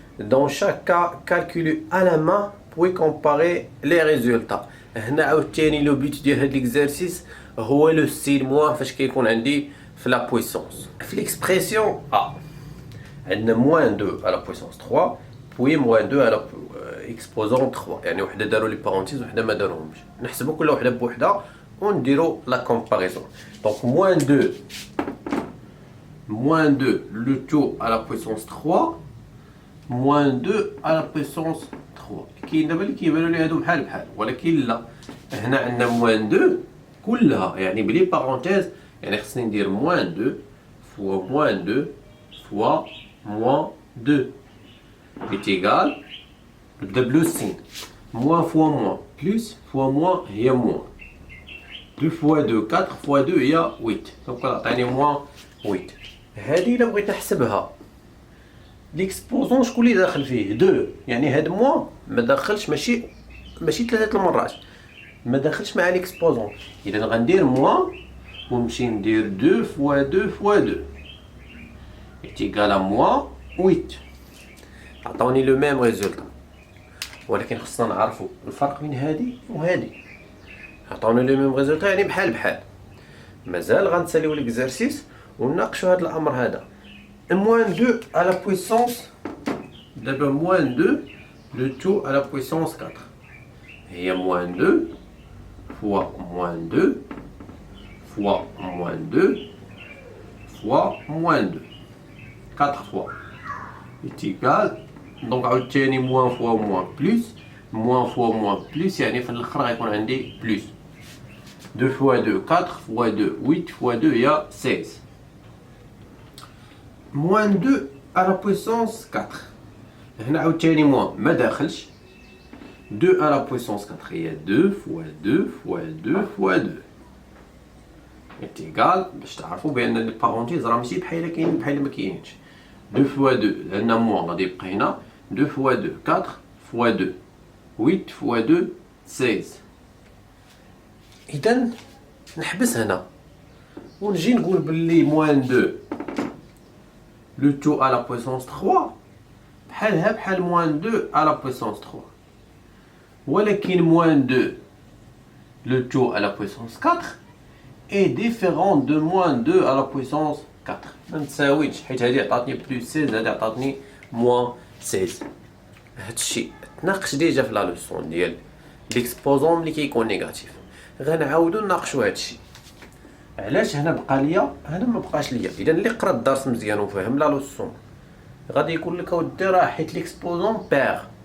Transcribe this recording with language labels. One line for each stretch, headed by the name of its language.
French: Dans chaque cas, calculez à la main puis comparer les résultats.
Arabic: هنا عاوتاني لو بيت ديال هاد ليكزارسيس هو لو ستيل موان فاش كيكون عندي في لا بويسونس. في ليكسبرسيون عندنا موان 2 على بويسونس 3 بوي موان 2 على اكسبوزون 3، يعني وحده داروا لي بارونتيز وحده ما داروهمش. نحسبوا كل وحده بوحده ونديروا لا كومباريزون.
French: دونك moins 2 le tout à la puissance 3 moins 2 à la puissance 3.
Arabic: كاين دابا اللي كيبانوا لي هادو بحال بحال، ولكن لا، هنا عندنا moins 2 كلها يعني بلي بارونتيز، يعني خصني ندير
French: moins 2 fois moins 2 fois moins 2 est égal،
Arabic: نبدا بلو سين،
French: moins fois moins plus fois moins هي moins 2 fois 2
Arabic: 4 fois 2 هي 8، دونك عطيني moins 8. هادي الا بغيت نحسبها ليكسبوزون شكون اللي داخل فيه 2، يعني هاد موان ما داخلش، ماشي 3 المرات ما داخلش مع ليكسبوزون، اذا غندير موان ونمشي ندير 2 فوا 2 فوا 2 ايتيغال ا موان 8. عطاوني لو ميم ريزولطا، ولكن خصنا نعرفوا الفرق بين هادي وهادي. عطاوني لو ميم ريزولطا يعني بحال بحال. مازال غنساليو ليكزارسيس ونناقشوا هذا الامر هذا.
French: moins 2 à la puissance d'abord moins 2 le tout à la puissance 4
Arabic: هي
French: moins 2 fois moins 2 fois moins 2 fois moins 2 4 fois est égal.
Arabic: donc عاوتاني moins fois moins plus moins fois moins plus يعني في الاخر غيكون عندي
French: plus 2 fois 2 4 fois 2
Arabic: 8 fois 2 هي 16.
French: moins 2 à la puissance 4
Arabic: هنا عاوتاني موان ما داخلش،
French: 2 à la puissance 4 هي 2 fois 2 fois 2 fois 2 est égal.
Arabic: باش تعرفوا بان البارونتيز راه ماشي بحال كاين بحال ما كاينش.
French: 2 fois 2
Arabic: لان موان غادي يبقى هنا 2 fois 2 4 fois 2 8 fois 2 16. اذا نحبس هنا ونجي نقول باللي
French: moins 2 le tout à la puissance 3
Arabic: بحالها بحال
French: moins 2 à la puissance 3، ولكن moins 2 le tout à la puissance 4 est différent de moins 2 à la puissance 4.
Arabic: ما نتساويش حيت هذه عطاتني بلس 16 هذه عطاتني موان 16. هادشي تناقش ديجا في لا لوسون ديال ليكسبوزون ملي كيكون نيجاتيف. غنعاودو نناقشوا هادشي. علاش هنا بقى ليا هنا ما بقاش ليا؟ اذا اللي قرا الدرس مزيان وفهم لا لوسون غادي يقول لك اودي راه حيت ليكسبوزون بير.